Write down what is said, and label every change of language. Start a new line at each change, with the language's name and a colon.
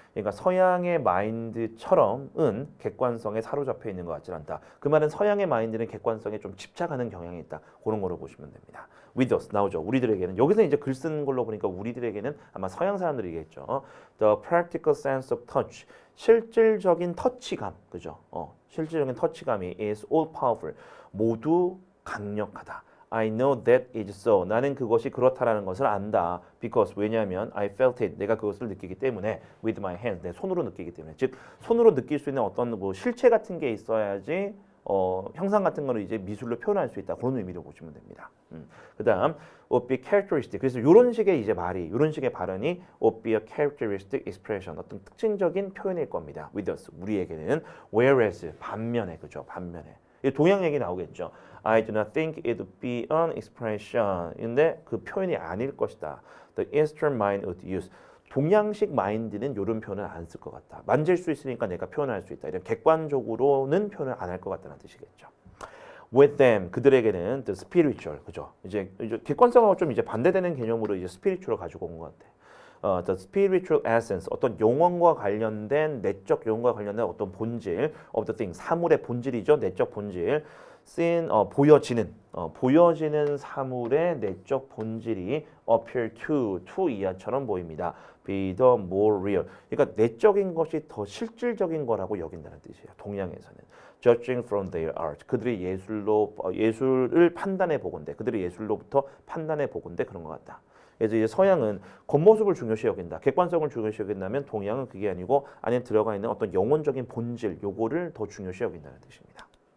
Korean: 그러니까 서양의 마인드처럼은 객관성에 사로잡혀 있는 것 같지 않다. 그 말은 서양의 마인드는 객관성에 좀 집착하는 경향이 있다. 그런 거로 보시면 됩니다.
English: With us
Korean: 나오죠. 우리들에게는. 여기서 이제 글 쓰는 걸로 보니까 우리들에게는 아마 서양 사람들이겠죠.
English: The practical sense of touch.
Korean: 실질적인 터치감. 그죠? 실질적인 터치감이
English: is all powerful.
Korean: 모두 강력하다.
English: I know that is so.
Korean: 나는 그것이 그렇다라는 것을 안다.
English: Because
Korean: 왜냐하면
English: I felt it.
Korean: 내가 그것을 느끼기 때문에
English: with my hands.
Korean: 내 손으로 느끼기 때문에. 즉 손으로 느낄 수 있는 어떤 뭐 실체 같은 게 있어야지 형상 같은 거를 이제 미술로 표현할 수 있다. 그런 의미로 보시면 됩니다. 그다음
English: would be characteristic.
Korean: 그래서 이런 식의 이제 말이, 이런 식의 발언이
English: would be a characteristic expression.
Korean: 어떤 특징적인 표현일 겁니다.
English: with us.
Korean: 우리에게는
English: whereas
Korean: 반면에, 그죠? 반면에. 동양 얘기 나오겠죠.
English: I do not think it would be an expression.
Korean: 근데 그 표현이 아닐 것이다.
English: The Eastern mind would use.
Korean: 동양식 마인드는 이런 표현을 안 쓸 것 같다. 만질 수 있으니까 내가 표현할 수 있다. 이런 객관적으로는 표현을 안 할 것 같다는 뜻이겠죠.
English: With them,
Korean: 그들에게는
English: the spiritual,
Korean: 그죠? 이제 객관성하고 좀 이제 반대되는 개념으로 이제 spiritual 가지고 온 것 같아.
English: the spiritual essence,
Korean: 어떤 영혼과 관련된 내적 영혼과 관련된 어떤 본질
English: of the thing,
Korean: 사물의 본질이죠. 내적 본질.
English: seen
Korean: 보여지는 사물의 내적 본질이
English: appear to
Korean: 이하처럼 보입니다.
English: be the more real.
Korean: 그러니까 내적인 것이 더 실질적인 거라고 여긴다는 뜻이에요. 동양에서는
English: judging from their art.
Korean: 그들의 예술을 판단해 보건대. 그들의 예술로부터 판단해 보건대 그런 것 같다. 그래서 이제 서양은 겉모습을 중요시 여긴다. 객관성을 중요시 여긴다면 동양은 그게 아니고 안에 들어가 있는 어떤 영혼적인 본질 요거를 더 중요시 여긴다는 뜻입니다.